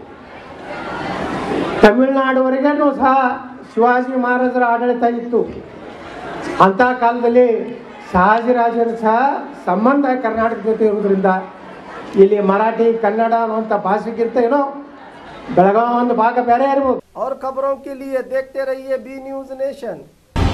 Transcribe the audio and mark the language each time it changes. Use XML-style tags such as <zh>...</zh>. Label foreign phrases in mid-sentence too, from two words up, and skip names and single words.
<kn>ತಮಿಳುನಾಡುವರೆಗೂ ಸಹ ಶಿವಾಜಿ ಮಹಾರಾಜರ ಆಡಳಿತ ಇತ್ತು. ಅಂಥ ಕಾಲದಲ್ಲಿ ಶಹಾಜಿರಾಜರ ಸಹ ಸಂಬಂಧ ಕರ್ನಾಟಕ ಜೊತೆ ಇರೋದ್ರಿಂದ ಇಲ್ಲಿ ಮರಾಠಿ ಕನ್ನಡ ಅನ್ನುವಂಥ ಭಾಷೆಗಿಂತ ಏನೋ ಬೆಳಗಾವಿ ಒಂದು ಭಾಗ ಬೇರೆ ಇರ್ಬೋದು.</kn> <hi>और खबरों के लिए देखते रहिए बी न्यूज़ नेशन।</hi>